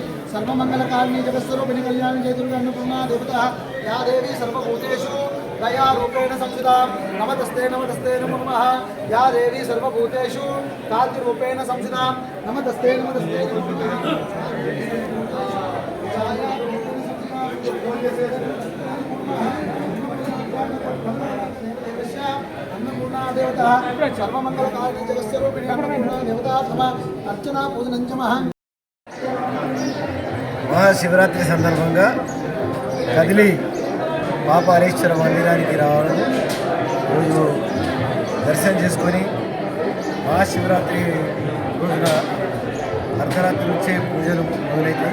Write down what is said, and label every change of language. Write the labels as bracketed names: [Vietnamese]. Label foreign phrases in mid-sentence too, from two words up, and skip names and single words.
[Sanskrit] सर्वमंगलकारिणी जगत्स्वरूपिणी कल्याणी जय दुर्गा अन्नपूर्णा देवता या देवी सर्वभूतेषु दया रूपेण संस्थिता नमस्ते नमस्ते नमो नमः या देवी सर्वभूतेषु कांति रूपेण संस्थिता नमस्ते नमस्ते नमो नमः अन्नपूर्णा देवता सर्वमंगलकारिणी जगत्स्वरूपिणी अन्नपूर्णा देवता तम अर्चना पूजनं च महा [Telugu] మహాశివరాత్రి సందర్భంగా కదిలి పాపాలేశ్వర మందిరానికి రావడం రోజు దర్శనం చేసుకొని మహాశివరాత్రి రోజున అర్ధరాత్రి వచ్చే పూజలు మొదలైతాయి.